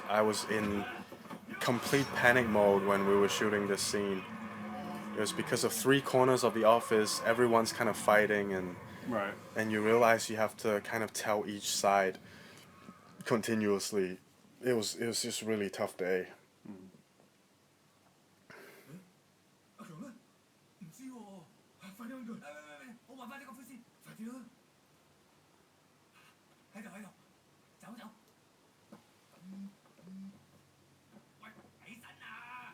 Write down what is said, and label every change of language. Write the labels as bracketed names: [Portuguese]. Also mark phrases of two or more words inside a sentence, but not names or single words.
[English] I was in complete panic mode when we were shooting this scene. It was because of 3 corners of the office, everyone's kind of fighting, Right. and you realize you have to kind of tell each side continuously. It was just a really tough day. [Cantonese] 阿強咧？唔知喎，快啲揾佢！喂，我還翻你個灰先，快啲啦！喺度，走！喂，起身啊！